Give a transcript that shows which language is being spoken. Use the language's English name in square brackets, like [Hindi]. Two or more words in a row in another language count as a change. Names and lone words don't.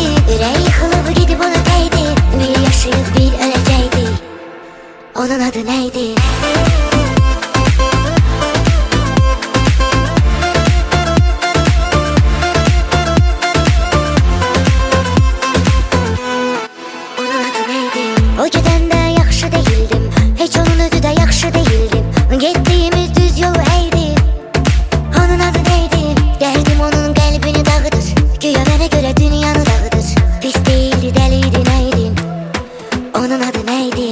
[Turkish] Yüreği yıkılıp gidip ona değdi, bir yaşayıp bir ölecekti. Onun adı neydi? [Azerbaijani] O gedəndə yaxşı deyildim, heç onun özü də yaxşı deyildim. Getdiyimiz düz yolu əydi. Onun adı neydi? Dərdim onun qəlbini dağıdır, güya mənə görə dünyanı dağıdır. Pis deyildi, dəliydi, neydim? Onun adı neydi?